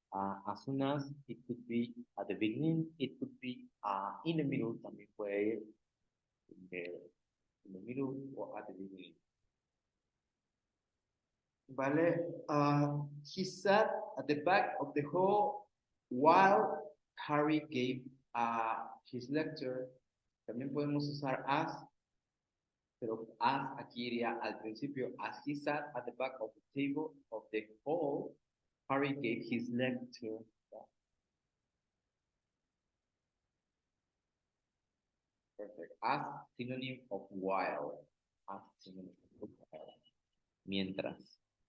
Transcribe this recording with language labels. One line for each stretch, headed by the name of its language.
English: As soon as, it could be at the beginning, it could be in the middle,
Spanish: también puede ir
English: in the middle or at the beginning. Vale, he sat at the back of the hall while Harry gave his lecture.
Spanish: También podemos usar as, pero as aquí iría al principio.
English: As he sat at the back of the table of the hall, Harry gave his lecture. Perfect. As synonym of while. As synonym of while. Mientras.